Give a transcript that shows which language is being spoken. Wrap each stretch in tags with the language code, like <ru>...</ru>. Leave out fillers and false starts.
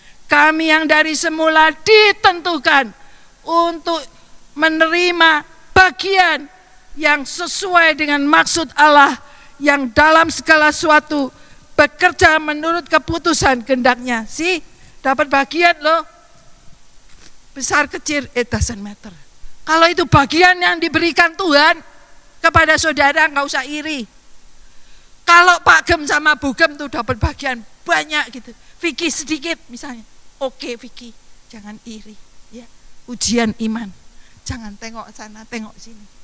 <id>Kami yang dari semula ditentukan untuk menerima bagian yang sesuai dengan maksud Allah yang dalam segala sesuatu bekerja menurut keputusan kehendak-Nya. Dapat bagian loh. Besar kecil</id> <en>it doesn't matter.</en> <id>Kalau itu bagian yang diberikan Tuhan kepada saudara, nggak usah iri. Kalau Pak Gem sama Bu Gem tuh dapat bagian banyak gitu, Vicky sedikit misalnya. Oke Vicky, jangan iri ya. Ujian iman, jangan tengok sana tengok sini.</id>